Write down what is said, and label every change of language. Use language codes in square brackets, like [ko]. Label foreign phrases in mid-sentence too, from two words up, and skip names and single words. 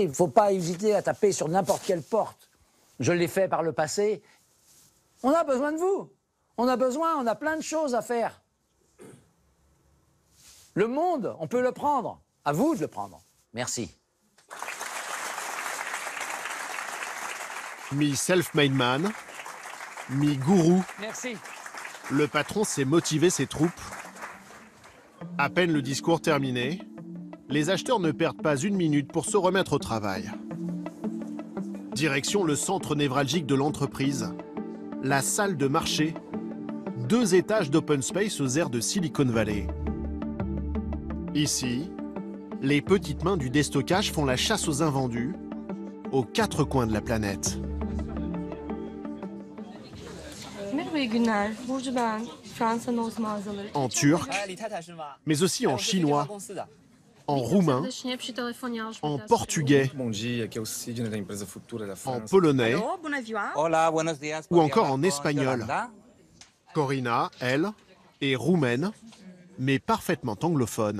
[fr] Il ne faut pas hésiter à taper sur n'importe quelle porte. Je l'ai fait par le passé. On a besoin de vous. On a plein de choses à faire. Le monde, on peut le prendre. À vous de le prendre. Merci. Mi- [en] self-made man, [fr] mi-gourou, Merci. le patron sait motiver ses troupes. À peine le discours terminé, les acheteurs ne perdent pas une minute pour se remettre au travail. Direction le centre névralgique de l'entreprise, la salle de marché, 2 étages d' [en] open space [fr] aux aires de Silicon Valley. Ici, les petites mains du déstockage font la chasse aux invendus aux 4 coins de la planète. [tr] Merhaba, iyi günler. Burcu ben. Fransa Nose mağazaları. [fr] En turc, mais aussi en chinois, en roumain, en portugais, en polonais ou encore en espagnol. Corina, elle, est roumaine, mais parfaitement anglophone.